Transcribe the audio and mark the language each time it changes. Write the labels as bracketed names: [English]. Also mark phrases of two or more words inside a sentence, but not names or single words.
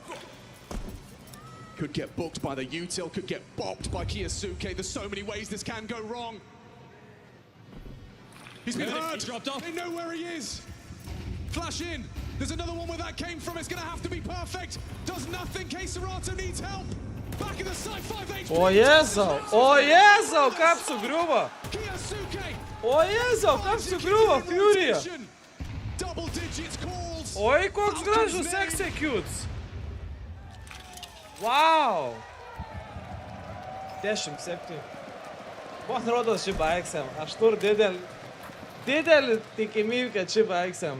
[English] Could get booked by the util, could get bopped by Kiyosuke. There's so many ways this can go wrong. He's been heard. He dropped off. They know where he is. Flash in. There's another one where that came from. It's going to have to be perfect. Does nothing. Keserato needs help. Back in the side, 5 HP. [Lithuanian] O Jėzau, o Jėzau, kaip sugriuvo. Kiyosuke. O Jėzau, kaip sugriuvo Furia. [English] Double digits calls. [Lithuanian] Oi, koks gražus executes. [English] Wow. 10-7. [Lithuanian] Man rodos, šį baigsiam. Aš turiu didelį tikimybę, kad šį baigsiam.